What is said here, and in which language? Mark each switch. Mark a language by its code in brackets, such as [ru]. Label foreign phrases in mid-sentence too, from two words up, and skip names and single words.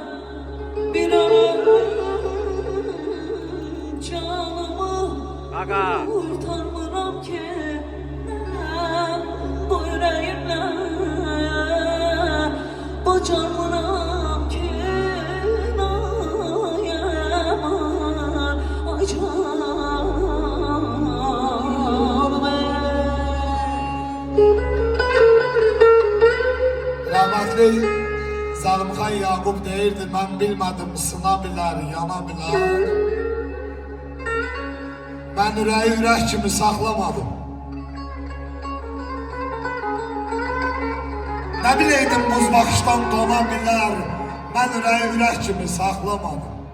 [tr] Bir ömür canımı kurtarmıram ki ben bu yüreğimle bacarmıram ki nayaman ay canım. [az] Rahmetli Zalımxan Yaqub deyirdi, mən bilmədim sına bilər, yana bilər. Mən ürəyi ürək kimi saxlamadım. Nə biləydim buz baxışdan dona bilər, mən ürəyi ürək kimi saxlamadım.